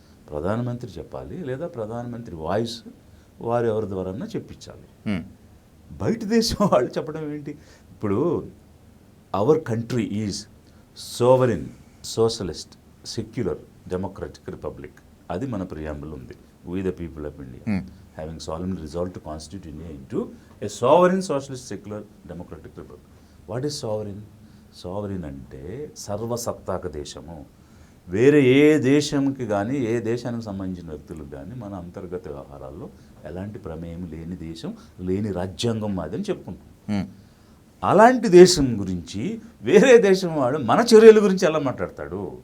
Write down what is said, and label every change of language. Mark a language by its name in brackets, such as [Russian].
[Telugu] ప్రధానమంత్రి చెప్పాలి, లేదా ప్రధానమంత్రి వాయిస్ వారు ఎవరి ద్వారా చెప్పించాలి. బయట దేశం వాళ్ళు చెప్పడం ఏంటి? ఇప్పుడు [English] Our country is sovereign, socialist, secular, democratic republic. [Telugu] అది మన ప్రియాంబుల్ ఉంది. We the people of India having [English] solemnly resolved to constitute India into a sovereign, socialist, secular, democratic republic. What is sovereign? Sovereign [Telugu] అంటే సర్వసత్తాక దేశము. వేరే ఏ దేశంకి కానీ, ఏ దేశానికి సంబంధించిన వ్యక్తులకు కానీ మన అంతర్గత వ్యవహారాల్లో ఎలాంటి ప్రమేయం లేని దేశం, లేని రాజ్యాంగం మాది అని చెప్పుకుంటాం. అలాంటి దేశం గురించి వేరే దేశం వాడు మన చర్యల గురించి ఎలా మాట్లాడతాడు?